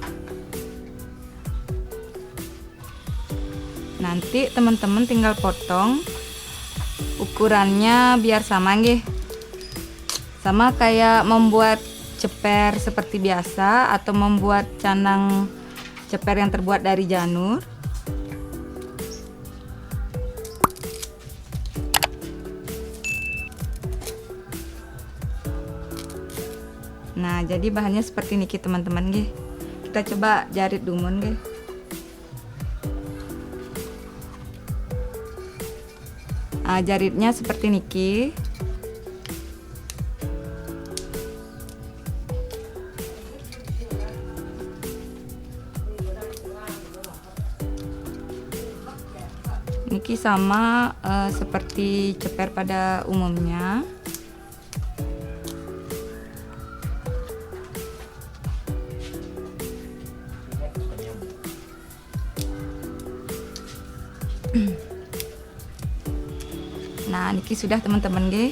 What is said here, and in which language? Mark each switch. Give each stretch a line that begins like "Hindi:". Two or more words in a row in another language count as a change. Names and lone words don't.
Indonesian: Nanti teman-teman tinggal potong ukurannya biar sama nggih, sama kayak membuat ceper seperti biasa atau membuat canang ceper yang terbuat dari janur. Nah jadi bahannya seperti niki teman-teman nggih. Kita coba
Balinese: jarit dumun nggih.
Indonesian: Jaritnya seperti niki. Niki sama seperti ceper pada umumnya. Nah niki sudah teman-teman nggih.